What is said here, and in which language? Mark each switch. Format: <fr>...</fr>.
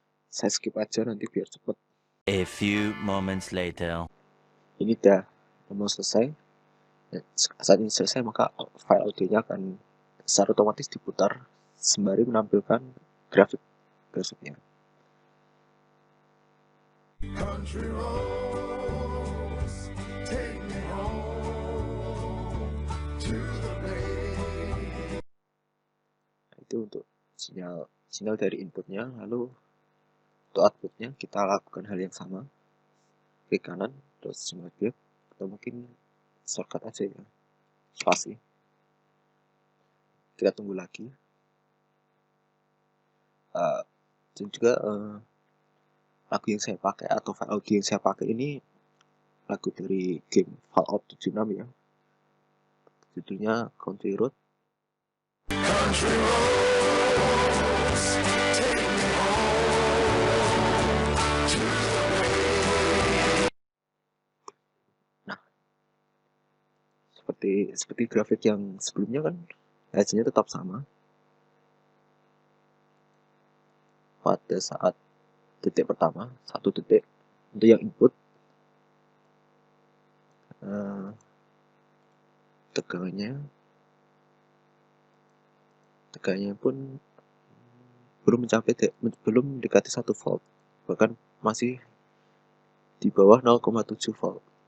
<id>Saya skip aja nanti biar cepet.</id> <en>A few moments later.</en> <id>Ini udah mau selesai. Saat ini selesai, maka file audionya akan secara otomatis diputar sembari menampilkan grafiknya.</id> <en>Country roads, take me home to the bay.</en> <id>Itu untuk sinyal dari inputnya. Lalu untuk outputnya kita lakukan hal yang sama, klik kanan terus simulate graph, atau mungkin shortcut aja ya, spasi. Kita tunggu lagi. Dan juga lagu yang saya pakai atau file audio yang saya pakai ini lagu dari game Fallout 76 ya, judulnya Country Road.</id> <en>Country roads, take me home to the bay.</en> <id>Nah, seperti grafik yang sebelumnya kan hasilnya tetap sama. Pada saat detik pertama, 1 detik untuk yang input, tegangannya pun belum mendekati 1 volt, bahkan masih di bawah 0,7 volt.</id>